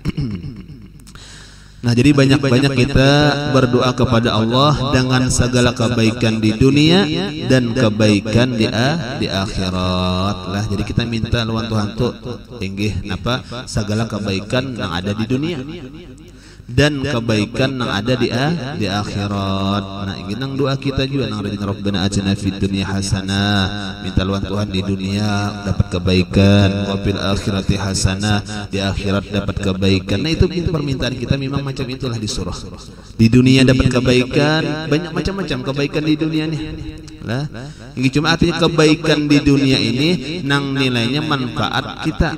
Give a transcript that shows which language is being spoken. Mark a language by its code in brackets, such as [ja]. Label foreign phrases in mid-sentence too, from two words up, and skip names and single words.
[bjn] Nah, jadi banyak-banyak kita berdoa kepada Allah dengan segala kebaikan di dunia dan kebaikan di akhirat lah. Jadi kita minta lawan Tuhan tuh inggih napa segala kebaikan yang ada di dunia dan kebaikan yang ada di akhirat. Nah, ini nang doa kita juga nang [ar] ربنا آتنا في الدنيا حسنة, [bjn] minta lawan Tuhan di dunia dapat kebaikan, [ar] وفي الآخرة حسنة, [bjn] di akhirat dapat kebaikan. Nah, itu permintaan kita memang macam itulah disuruh. Di dunia dapat kebaikan, banyak macam-macam kebaikan di dunia nih. Lah, ini cuma artinya kebaikan di dunia ini nang nilainya manfaat kita.